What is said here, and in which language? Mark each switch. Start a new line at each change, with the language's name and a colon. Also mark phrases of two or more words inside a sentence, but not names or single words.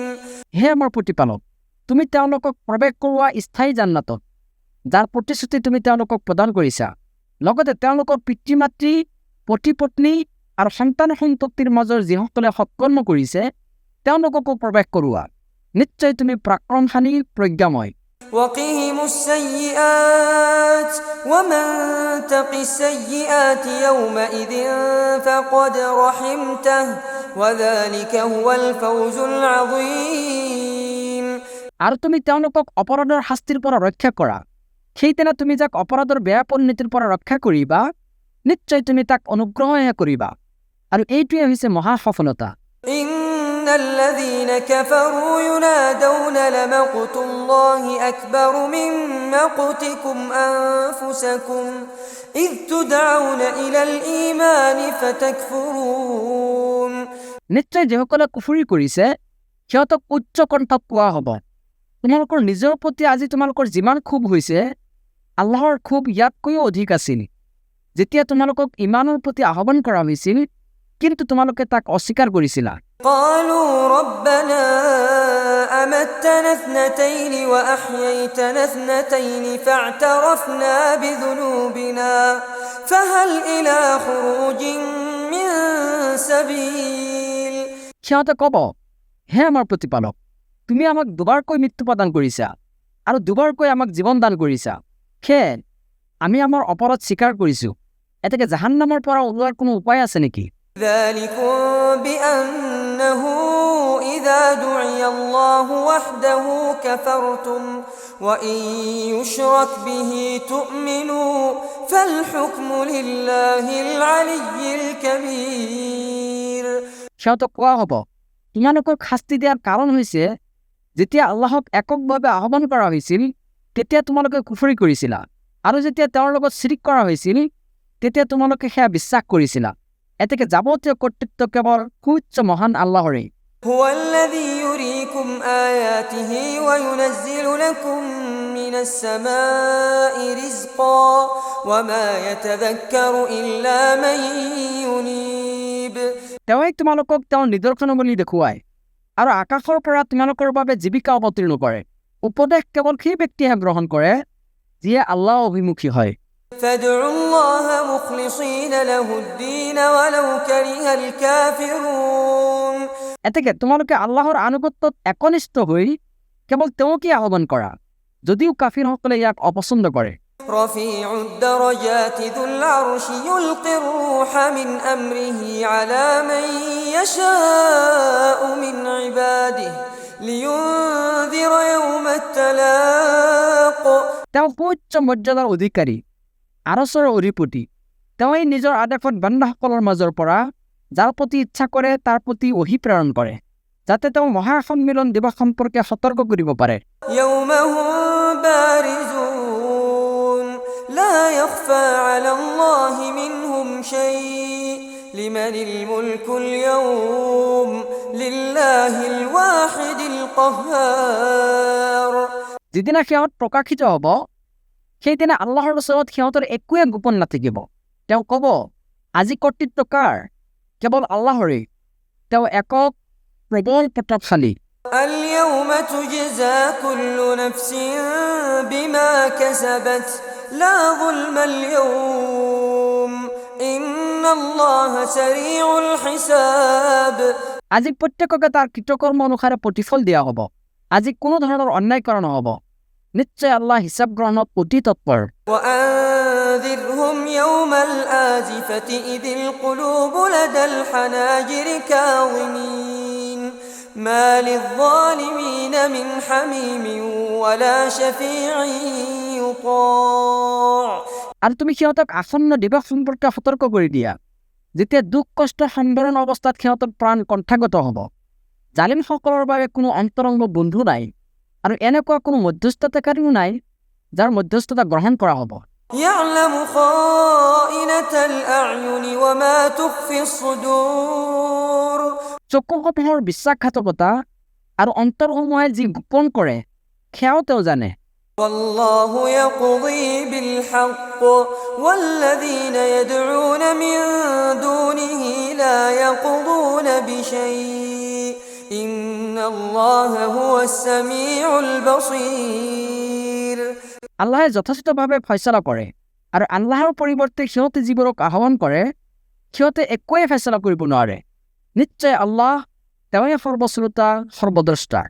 Assamese: হে আমাৰ প্ৰতিপালক, তুমি তেওঁলোকক প্ৰৱেশ কৰোৱা স্থায়ী জান্নাতত, যাৰ প্ৰতিশ্ৰুতি তুমি তেওঁলোকক প্ৰদান কৰিছা, লগতে তেওঁলোকৰ পিতৃ মাতৃ, পতি পত্নী আৰু সন্তান সন্ততিৰ মাজৰ যিসকলে সৎকৰ্ম কৰিছে তেওঁলোককো প্ৰৱেশ কৰোৱা। নিশ্চয় তুমি পৰাক্ৰমশালী, প্ৰজ্ঞাময়।
Arabic: وقهم السيئات ومن تق السيئات يومئذ فقد رحمته وذلك هو الفوز العظيم।
Assamese: আৰু তুমি তেওঁলোকক অপৰাধৰ শাস্তিৰ পৰা ৰক্ষা কৰা, সেইদিনা তুমি যাক অপৰাধৰ বেয়া পৰিণতিৰ পৰা ৰক্ষা কৰিবা, নিশ্চয় তুমি তাক অনুগ্ৰহহে কৰিবা, আৰু এইটোৱে হৈছে মহা সফলতা।
Arabic: إن الذين كفروا ينادون لمقت الله أكبر من مقتكم أنفسكم إذ تدعون إلى الإيمان فتكفرون।
Assamese: নিশ্চয় যিসকলে কুফৰি কৰিছে সিহঁতক উচ্চ কণ্ঠত কোৱা হ'ব, তোমালোকৰ নিজৰ প্ৰতি আজি তোমালোকৰ যিমান ক্ষোভ হৈছে, আল্লাহৰ ক্ষোভ ইয়াতকৈও অধিক আছিল যেতিয়া তোমালোকক ইমানৰ প্ৰতি আহ্বান কৰা হৈছিল, কিন্তু তোমালোকে তাক অস্বীকাৰ কৰিছিলা।
Arabic: قالوا ربنا أمتنا اثنتين وأحييتنا اثنتين فاعترفنا بذنوبنا فهل إلى خروج من سبيل।
Assamese: সিহঁতে ক'ব, হে আমাৰ প্ৰতিপালক, তুমি আমাক দুবাৰকৈ মৃত্যু প্ৰদান কৰিছা আৰু দুবাৰকৈ আমাক জীৱন দান কৰিছা। সেয়ে আমি আমাৰ অপৰাধ স্বীকাৰ কৰিছোঁ এতেকে জাহান্নামৰ পৰা ওলোৱাৰ কোনো উপায় আছে নেকি
Arabic: ذلكم بأنه إذا دعي الله وحده كفرتم وإن يشرك به تؤمنوا فالحكم لله العلي الكبير
Assamese: সিহঁতক কোৱা হ'ব তোমালোকক শাস্তি দিয়াৰ কাৰণ হৈছে যেতিয়া আল্লাহক এককভাৱে আহ্বান কৰা হৈছিল তেতিয়া তোমালোকে কুফৰি কৰিছিলা আৰু যেতিয়া তেওঁৰ লগত শিৰিক কৰা হৈছিল তেতিয়া তোমালোকে সেয়া বিশ্বাস কৰিছিলা এতেকে যাৱতীয় কৰ্তৃত্ব কেৱল সুউচ্চ মহান আল্লাহৰে
Arabic: هو الذي يريكم آياته وينزل لكم من السماء رزقا وما يتذكر إلا من ينيب
Assamese: তেওঁই তোমালোকক তেওঁৰ নিদৰ্শনাৱলী দেখুৱায় আৰু আকাশৰ পৰা তোমালোকৰ বাবে জীৱিকা অৱতীৰ্ণ কৰে উপদেশ কেৱল সেই ব্যক্তিহে গ্ৰহণ কৰে যিয়ে আল্লাহ অভিমুখী হয়
Arabic: فادعوا الله مخلصين له الدين ولو كره الكافرون
Assamese: এতেকে তোমালোকে আল্লাহৰ আনুগত্যত একনিষ্ঠ হৈ কেৱল তেওঁকে আহ্বান কৰা যদিও কাফিৰসকলে ইয়াক অপছন্দ কৰে
Arabic: رفيع الدرجات ذو العرش يلقي الروح من أمره على من يشاء من عباده لينذر يوم التلاق
Assamese: তেওঁ সুউচ্চ মৰ্যাদাৰ অধিকাৰী আৰছৰ অধিপতি তেওঁই নিজৰ আদেশত বান্দাসকলৰ মাজৰ পৰা যাৰ প্ৰতি ইচ্ছা কৰে তাৰ প্ৰতি ওহী প্ৰেৰণ কৰে যাতে তেওঁ মহাসন্মিলন দিৱস সম্পৰ্কে সতৰ্ক কৰিব পাৰে
Arabic: يوم هم بارزون لا يخفى على الله منهم شيء لمن الملك اليوم لله الواحد القهار
Assamese: যিদিনা সিহঁত প্ৰকাশিত হ'ব সেইদিনা আল্লাহৰ ওচৰত সিহঁতৰ একোৱে গোপন নাথাকিব তেওঁ ক'ব আজি কৰ্তৃত্ব কাৰ কেৱল আল্লাহৰে তেওঁ একক প্ৰবল প্ৰতাপশালী
Arabic: اليوم تجزى كل نفس بما كسبت لا ظلم اليوم إن الله سريع الحساب
Assamese: আজি প্ৰত্যেককে তাৰ কৃতকৰ্ম অনুসাৰে প্ৰতিফল দিয়া হ'ব আজি কোনো ধৰণৰ অন্যায় কৰা নহ'ব নিশ্চয় আল্লাহ হিচাপ গ্ৰহণত অতি তৎপৰ
Arabic: وأنذرهم يوم الآزفة إذ القلوب لدى الحناجر كاظمين ما للظالمين من حميم ولا شفيع يطاع
Assamese: আৰু তুমি সিহঁতক আসন্ন দিৱস সম্পৰ্কে সতৰ্ক কৰি দিয়া যেতিয়া দুখ কষ্ট সম্বৰণ অৱস্থাত সিহঁতৰ প্ৰাণ কণ্ঠাগত হ'ব জালিমসকলৰ বাবে কোনো অন্তৰংগ বন্ধু নাই আৰু এনেকুৱা কোনো মধ্যস্থতাকাৰীও নাই যাৰ মধ্যস্থতা গ্ৰহণ কৰা হ'ব
Arabic: يعلم خائنة الأعين وما تخفي الصدور
Assamese: চকুসমূহৰ বিশ্বাসঘাতকতা আৰু অন্তৰসমূহে যি গোপন কৰে সেয়াও তেওঁ জানে
Arabic: والله يقضي بالحق والذين يدعون من دونه لا يقضون بشيء إن الله هو السميع البصير
Assamese: আল্লাহে যথেষ্টভাৱে ফয়ছলা কৰে আৰু আল্লাহৰ পৰিৱৰ্তে সিহঁতে যিবোৰক আহ্বান কৰে সিহঁতে একোৱে ফয়ছলা কৰিব নোৱাৰে নিশ্চয় আল্লাহ তেওঁৱে সৰ্বশ্ৰোতা সৰ্বদ্ৰষ্টা